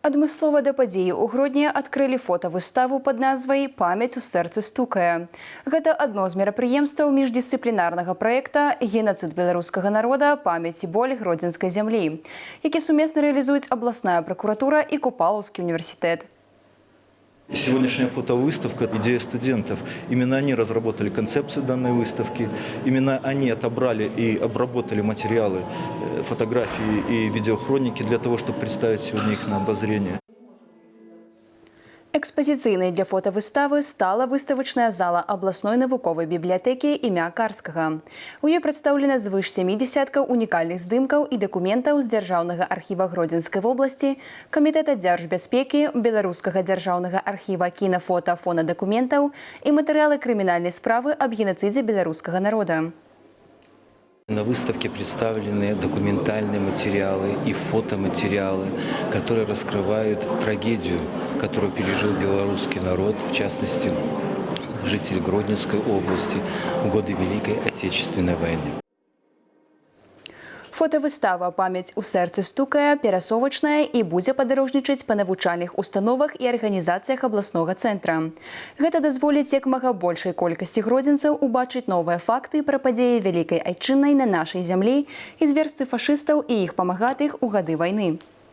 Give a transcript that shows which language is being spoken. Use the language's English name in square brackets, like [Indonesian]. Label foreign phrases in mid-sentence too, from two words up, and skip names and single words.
[Belarusian] Адмыслова да падзеі ў грудні адкрылі фотавыставу пад назвай «Памяць у сэрцы стукае». Гэта адно з мерапрыемстваў міждысцыплінарнага праекта «Генацыд беларускага народа. Памяць і боль гродзенскай зямлі», які сумесна рэалізуюць абласная пракуратура і Купалаўскі універсітэт. [Russian] Сегодняшняя фотовыставка – идея студентов. Именно они разработали концепцию данной выставки. Именно они отобрали и обработали материалы, фотографии и видеохроники для того, чтобы представить сегодня их на обозрение. [Belarusian] Экспазіцыйнай для фотавыставы стала выставачная зала абласной навуковай бібліятэкі імя Карскага. У ёй прадстаўлена звыш 70 унікальных здымкаў і дакументаў з Дзяржаўнага архіва Гродзенскай вобласці, Камітэта дзяржбяспекі, Беларускага дзяржаўнага архіва кінафота фонадакументаў і матэрыялы крымінальнай справы аб генацыдзе беларускага народа. [Russian] На выставке представлены документальные материалы и фотоматериалы, которые раскрывают трагедию, которую пережил белорусский народ, в частности, жители Гродненской области в годы Великой Отечественной войны. [Belarusian] Фотавыстава «Памяць у сэрцы стукае» перасовачная і будзе падарожнічаць па навучальных установах і арганізацыях абласнога цэнтра. Гэта дазволіць як мага большай колькасці гродзенцаў убачыць новыя факты пра падзеі Вялікай Айчыннай на нашай зямлі і зверствы фашыстаў і іх памагатых у гады вайны.